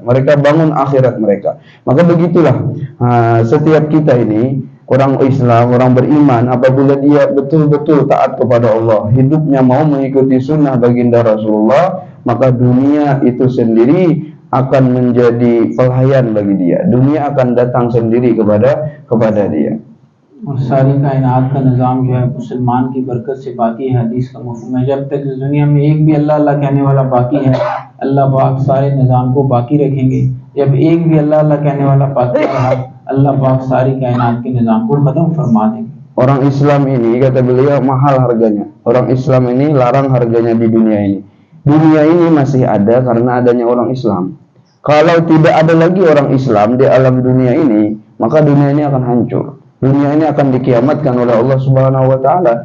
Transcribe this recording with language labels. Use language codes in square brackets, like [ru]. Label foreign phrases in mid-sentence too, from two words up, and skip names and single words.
[id] Mereka bangun akhirat mereka. Maka begitulah setiap kita ini, orang Islam, orang beriman, apabila dia betul-betul taat kepada Allah, hidupnya mau mengikuti sunnah baginda Rasulullah, maka dunia itu sendiri akan menjadi pelayan bagi dia. Dunia akan datang sendiri kepada dia. [hi] और सारी कायनात का निज़ाम जो है मुसलमान की बरकत से बाकी है। हदीस का मफ़हूम है, जब तक इस दुनिया में एक भी अल्लाह अल्लाह कहने वाला बाकी है, अल्लाह पाक सारे निज़ाम को बाकी रखेंगे। जब एक भी अल्लाह अल्लाह कहने वाला बाकी रहा, अल्लाह पाक सारी कायनात के निज़ाम को ख़त्म फरमा देंगे। [id] Orang Islam ini, kata beliau, mahal harganya. Orang Islam ini larang harganya di dunia ini. Dunia ini masih ada karena adanya orang Islam. Kalau tidak ada lagi orang Islam di alam dunia ini, maka dunia ini akan hancur. Dunia ini akan dikiamatkan oleh Allah [ar] سبحانه وتعالى.